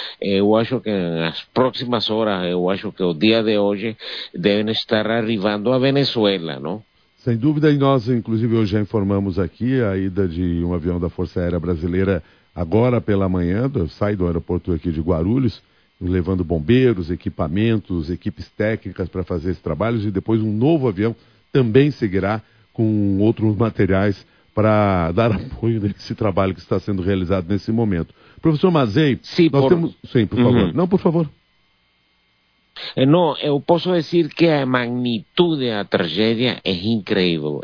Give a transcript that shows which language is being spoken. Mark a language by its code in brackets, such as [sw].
[es] Yo acho que en las próximas horas, yo acho que el día de hoy deben estar arribando a Venezuela, ¿no? [pt] Sem dúvida, e nós, inclusive, hoje já informamos aqui a ida de um avião da Força Aérea Brasileira agora pela manhã, sai do aeroporto aqui de Guarulhos, levando bombeiros, equipamentos, equipes técnicas para fazer esses trabalhos, e depois um novo avião também seguirá com outros materiais para dar apoio nesse trabalho que está sendo realizado nesse momento. Professor Mazei, sim, nós temos... Sim, por favor. Não, por favor. [es] No, yo puedo decir que la magnitud de la tragedia es increíble.